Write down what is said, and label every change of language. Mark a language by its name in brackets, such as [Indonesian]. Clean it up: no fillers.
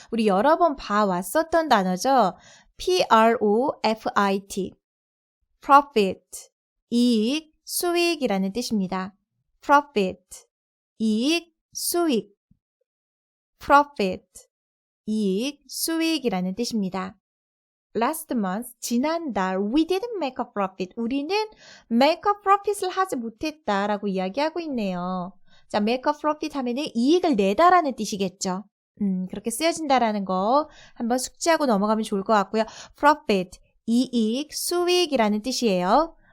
[Korean] 우리 여러 번 봐왔었던 단어죠? P-R-O-F-I-T, profit, 이익, 수익이라는 뜻입니다. profit, 이익, 수익, profit, 이익, 수익이라는 뜻입니다. [English] Last month, [Korean] 지난달, [English] we didn't make a profit. [Korean] 우리는 [English] make a profit [Korean] 을 하지 못했다라고 이야기하고 있네요. 자, [English] make a profit [Korean] 하면은 이익을 내다라는 뜻이겠죠. 그렇게 쓰여진다라는 거 한번 숙지하고 넘어가면 좋을 것 같고요. profit, 이익, 수익이라는 뜻이에요.